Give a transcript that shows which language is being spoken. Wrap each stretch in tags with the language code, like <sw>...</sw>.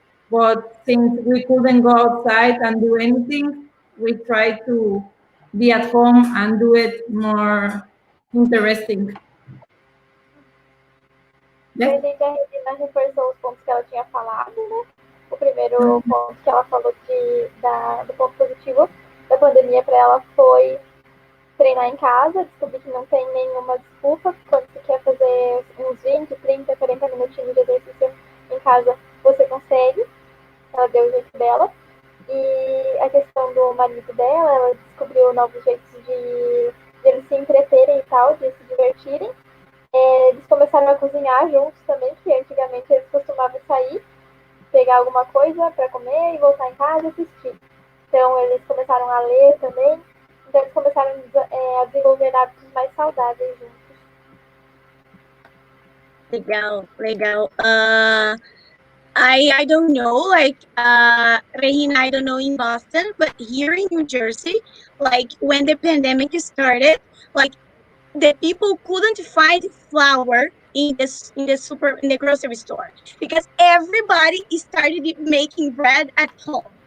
<en>But since we couldn't go outside and do anything, we tried to be at home and do it more interesting.</en> <pt>Eu entendi, a Regina reforçou os pontos que ela tinha falado, né? O primeiro ponto que ela falou do ponto positivo da pandemia para ela foi treinar em casa, descobrir que não tem nenhuma desculpa quando você quer fazer uns 20, 30, 40 minutinhos de exercício em casa, você consegue. Ela deu o jeito dela. E a questão do marido dela, ela descobriu novos jeitos de eles se entreterem e tal, de se divertirem. Eles começaram a cozinhar juntos também, que antigamente eles costumavam sair, pegar alguma coisa para comer e voltar em casa e assistir. Então eles começaram a ler também. Então eles começaram a desenvolver hábitos mais saudáveis juntos. Legal.</pt> <en>I don't know, like, Regina, I don't know in Boston, but here in New Jersey, like, when the pandemic started, like, the people couldn't find flour in the grocery store because everybody started making bread at home.</en>